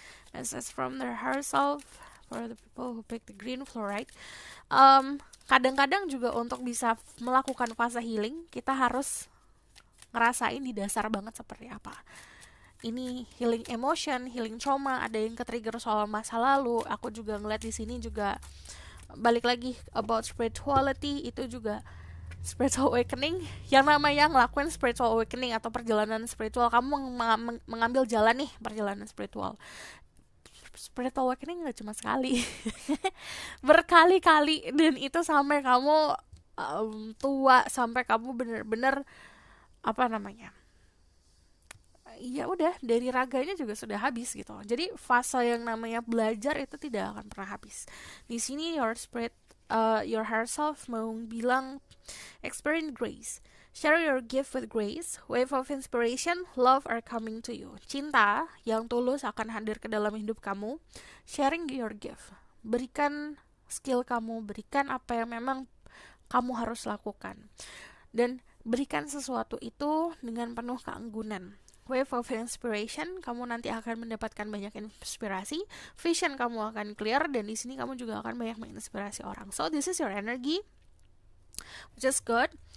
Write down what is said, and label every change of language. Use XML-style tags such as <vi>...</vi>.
<en>Message from their higher self for the people who pick the green fluoride.</en> <id>Kadang-kadang juga untuk bisa melakukan fase healing, kita harus ngerasain di dasar banget seperti apa. Ini healing emotion, healing trauma, ada yang ke-trigger soal masa lalu. Aku juga ngeliat di sini juga balik lagi</id> <en>about spirituality,</en> <id>itu juga spiritual awakening. Yang namanya ngelakuin spiritual awakening atau perjalanan spiritual, kamu mengambil jalan nih, perjalanan spiritual. spiritual awakening nggak cuma sekali, berkali-kali, dan itu sampai kamu tua, sampai kamu bener-bener apa namanya, ya udah dari raganya juga sudah habis gitu. Jadi fase yang namanya belajar itu tidak akan pernah habis. Di sini</id> <en>your spirit, your higher self</en> <id>mau bilang</id> <en>experience grace. Share your gift with grace. Wave of inspiration, love are coming to you.</en> <id>Cinta yang tulus akan hadir ke dalam hidup kamu.</id> <en>Sharing your gift.</en> <id>Berikan skill kamu, berikan apa yang memang kamu harus lakukan. Dan berikan sesuatu itu dengan penuh keanggunan.</id> <en>Wave of inspiration,</en> <id>kamu nanti akan mendapatkan banyak inspirasi. Vision kamu akan clear, dan di sini kamu juga akan banyak menginspirasi orang.</id> <en>So this is your energy, which is good.</en>